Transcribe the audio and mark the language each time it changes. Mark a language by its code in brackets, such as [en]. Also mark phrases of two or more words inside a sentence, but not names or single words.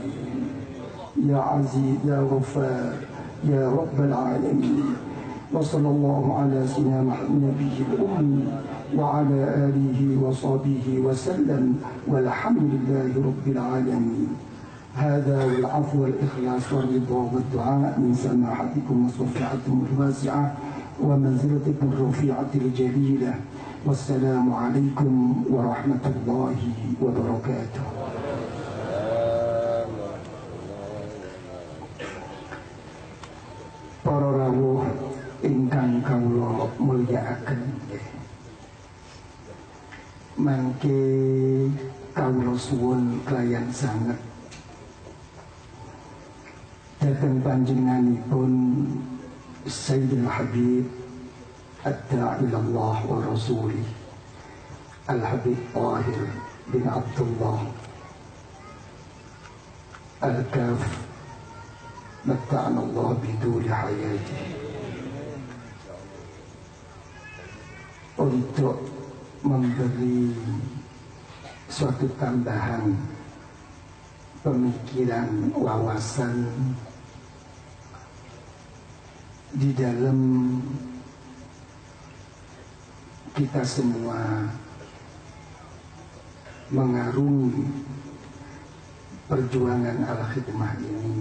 [ar] يا عزيز يا غفار يا رب العالمين وصلى الله على سيدنا النبي الأمي وعلى آله وصحبه وسلم والحمد لله رب العالمين. هذا والعفو والإخلاص والرضا والدعاء من سماحتكم وصفحتكم الواسعة ومنزلتكم الرفيعة الجليلة. والسلام عليكم ورحمة الله وبركاته. [jv] Para rawuh ingkang kawula mulyakaken, mangke kawula suwun kelayan sanget dhateng panjenenganipun Sayyidul Habib Ad-Da'i ilallah wa Rasulih Al-Habib Tahir bin Abdullah Al-Kaf [ar] متعنا الله بطول حياته, [id] untuk memberi suatu tambahan pemikiran, wawasan di dalam kita semua mengarungi perjuangan al-khidmah ini.